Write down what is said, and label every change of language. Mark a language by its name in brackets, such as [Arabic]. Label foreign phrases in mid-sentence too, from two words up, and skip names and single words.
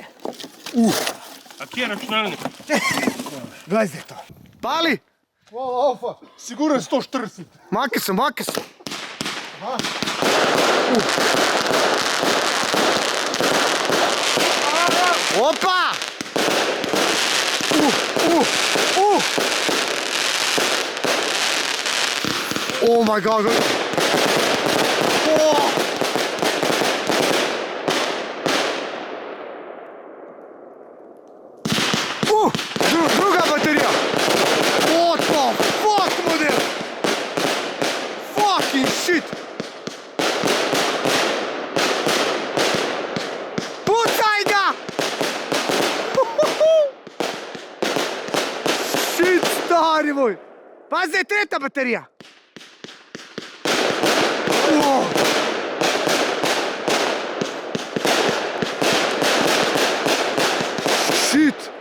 [Slovenian] A kje je računalnik? Glej zdaj to. Pali! Hvala, Alfa. Sigurno je 140. Maki se. Opa! [English] Oh my god! [Slovenian] Oh! Druga baterija! [English] What the fuck, model? Fucking shit! [Croatian] Pucaj ga! [Slovenian] Shit, stari moj! Pazi, je tretja baterija! [English] Wow. Shit!